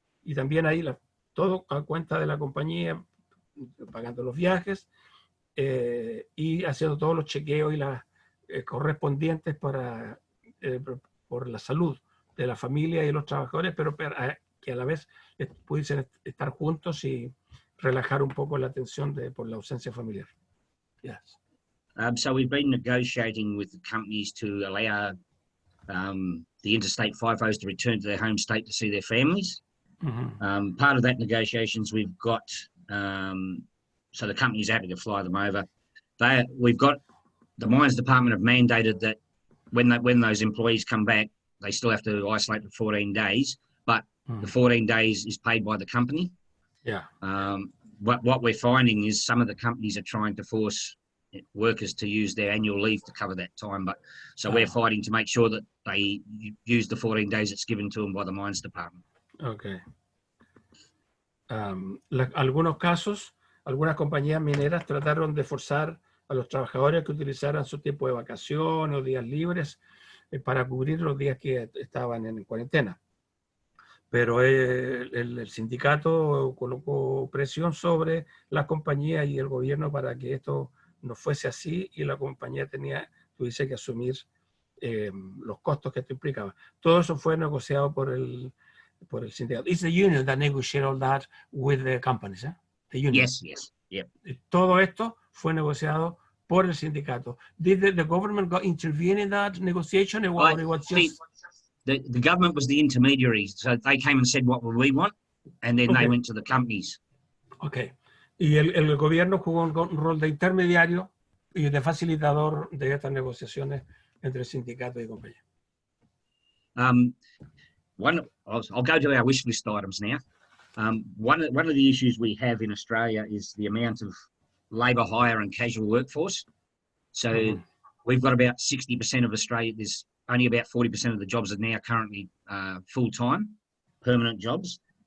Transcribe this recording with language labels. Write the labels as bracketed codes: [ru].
[es] Y también ahí todo a cuenta de la compañía, pagando los viajes y haciendo todos los chequeos y las correspondientes por la salud de la familia y los trabajadores, pero para que a la vez pudiesen estar juntos y relajar un poco la tensión por la ausencia familiar. [en] Yes. So we've been negotiating with the companies to allow the interstate FIFOs to return to their home state to see their families. Part of that negotiations we've got, so the company's happy to fly them over. We've got, the mines department have mandated that when those employees come back, they still have to isolate for 14 days, but the 14 days is paid by the company. Yeah. What we're finding is some of the companies are trying to force workers to use their annual leave to cover that time, so we're fighting to make sure that they use the 14 days that's given to them by the mines department. Okay. [es] Algunos casos, algunas compañías mineras trataron de forzar a los trabajadores que utilizaran su tiempo de vacación o días libres para cubrir los días que estaban en cuarentena. Pero el sindicato colocó presión sobre las compañías y el gobierno para que esto no fuese así, y la compañía tuviese que asumir los costos que esto implicaba. Todo eso fue negociado por el sindicato. [en] It's the union that negotiated all that with the companies, eh? The union. Yes, yep. [es] Todo esto fue negociado por el sindicato. [en] Did the government intervene in that negotiation, or it was just... The government was the intermediary, so they came and said what we want, and then they went to the companies. Okay. [es] Y el gobierno jugó un rol de intermediario y de facilitador de estas negociaciones entre el sindicato y compañía. [en] I'll go to our wish list items now. One of the issues we have in Australia is the amount of labour hire and casual workforce. So we've got about 60% of Australia. There's only about 40% of the jobs are now currently full-time, permanent jobs.